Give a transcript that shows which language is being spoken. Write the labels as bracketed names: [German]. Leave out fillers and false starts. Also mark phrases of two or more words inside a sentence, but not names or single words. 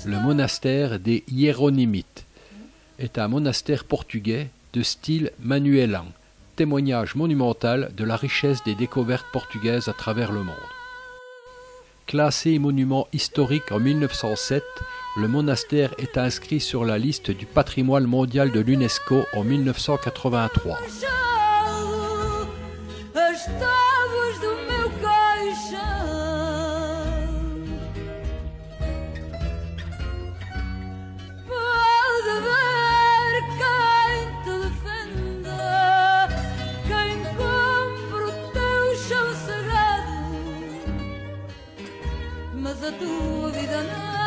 [French] Le monastère des Hiéronymites est un monastère portugais de style manuélan, témoignage monumental de la richesse des découvertes portugaises à travers le monde. Classé monument historique en 1907, le monastère est inscrit sur la liste du patrimoine mondial de l'UNESCO en 1983. [Portuguese] machado, as tábuas do meu caixão. Pode haver quem te defenda, quem compre o teu chão sagrado, mas a tua vida não.